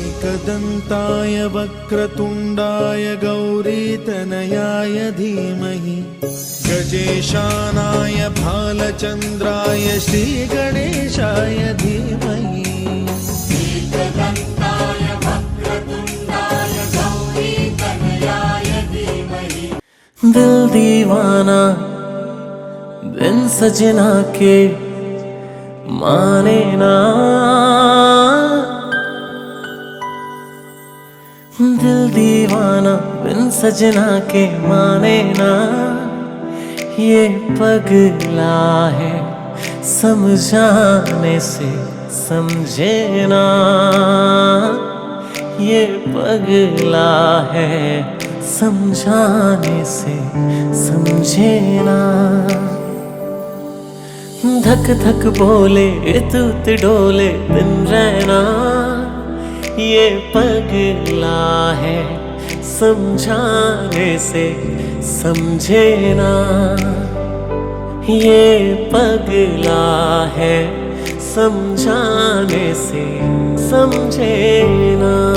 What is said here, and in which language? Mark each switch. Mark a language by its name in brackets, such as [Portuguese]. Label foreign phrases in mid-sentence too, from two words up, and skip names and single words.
[Sanskrit] एकदन्ताय वक्रतुण्डाय गौरीतनयाय धीमहि गजेशानाय भालचन्द्राय श्रीगणेशाय धीमहि। एकदन्ताय वक्रतुण्डाय गौरीतनयाय धीमहि। [Hindi] दिल दीवाना बिन सजना के माने ना, दिल दीवाना बिन सजना के माने ना, ये पगला है समझाने से समझे ना, ये पगला है समझाने से समझे ना। धक धक बोले इतुत डोले दिन रहना, ये पगला है समझाने से समझे ना, ये पगला है समझाने से समझे ना।